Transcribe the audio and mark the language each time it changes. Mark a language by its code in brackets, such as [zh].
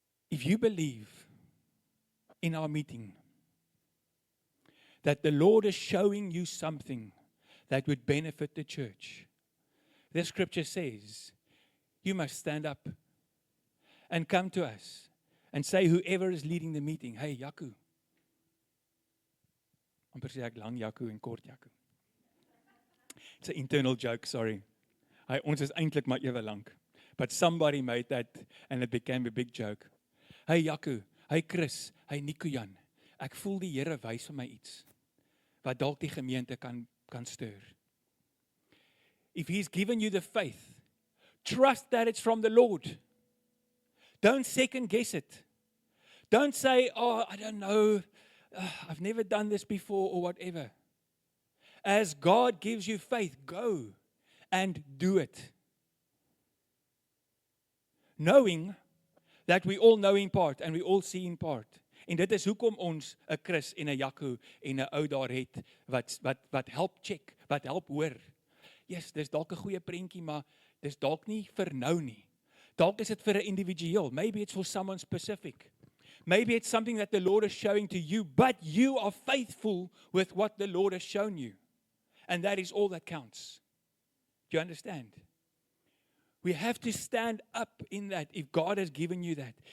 [en] If you believe in our meeting that the Lord is showing you something that would benefit the church, the scripture says, you must stand up and come to us and say, whoever is leading the meeting, hey, Jaco. [af] Amper sê ek lang Jaco en kort Jaco. [en] It's an internal joke, sorry. [af] Ons is eintlik maar ewe lank. [en] But somebody made that and it became a big joke. Hey Jaco, hey Chris, hey Nico Jan. [af] Ek voel die Here wys vir my iets wat dalk die gemeente kan stir. [en] If He's given you the faith, trust that it's from the Lord. Don't second guess it. Don't say, oh, I don't know, I've never done this before or whatever. As God gives you faith, go and do it. Knowing that we all know in part and we all see in part. [af] En dit is hoekom ons 'n Chris en 'n Jaco en 'n ou daar het wat help check, wat help hoor. Yes, dis dalk 'n goeie prentjie, maar dis dalk nie vir nou nie. Dalk is dit vir 'n individueel. [en] Maybe it's for someone specific. Maybe it's something that the Lord is showing to you, but you are faithful with what the Lord has shown you. And that is all that counts. Do you understand? We have to stand up in that if God has given you that.